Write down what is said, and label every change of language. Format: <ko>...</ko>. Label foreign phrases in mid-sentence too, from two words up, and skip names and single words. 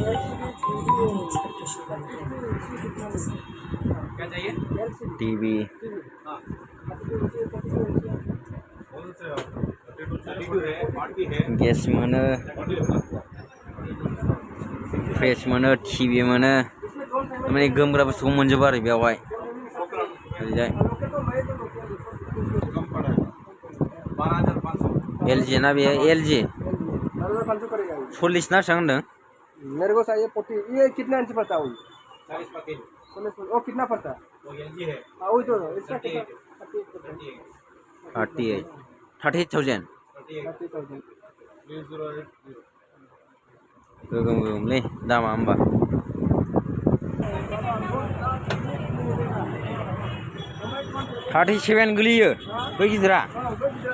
<brx>टिभि गेस मोनो फ्रेस मोनो टिभि मोनो माने गोमग्रा बुस्थुखौ मोनजोबो आरो बेयावहाय ओरैजाय एलजी ना बेयो एलजी 40 ना बेसेबां होनदों</brx> <hi>मेरे को चाहिए 40. ये कितना इंच पड़ता है वो 40. वो कितना पड़ता है वो एलजी है. हाँ वही तो इसका कितना</hi> <brx>38,000 गोगोमलै दामा होमबा 37 गोलैयो बै गिदिरा</brx>